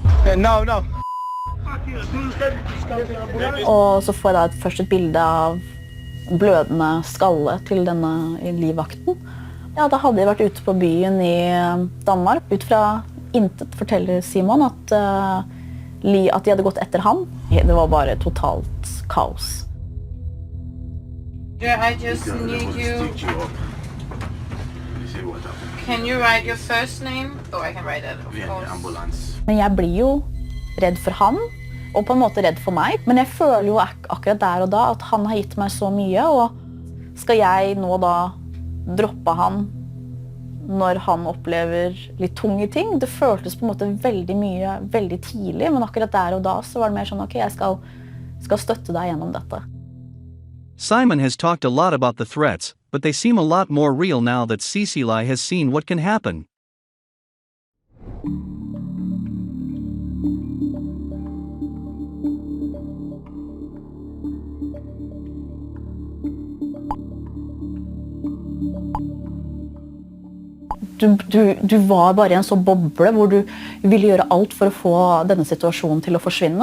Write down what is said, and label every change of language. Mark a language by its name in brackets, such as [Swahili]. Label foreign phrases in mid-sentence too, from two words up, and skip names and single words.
[Norwegian] No. Og så får jeg da først et bilde av blødende skalle til denne livvakten. Ja, da hadde jeg vært ute på byen i Danmark. Ut fra intet forteller Simon at de hadde gått etter ham. Det var bare totalt kaos. [English] I just need you. Can you write your first name? Oh, I can write it, of course. [Norwegian] Men jeg blir jo redd for han, og på en måte redd for meg. Men jeg føler jo akkurat der og da at han har gitt meg så mye, og skal jeg nå da droppe han når han opplever litt tunge ting? Det føltes på en måte veldig mye, veldig tidlig, men akkurat der og da så var det mer sånn, ok, jeg skal støtte deg gjennom dette. [English] Simon has talked a lot about the threats, but they seem a lot more real now that CCLI has seen what can happen. [Norwegian] Du var bare i en sånn boble hvor du ville gjøre alt for å få denne situasjonen til å forsvinne.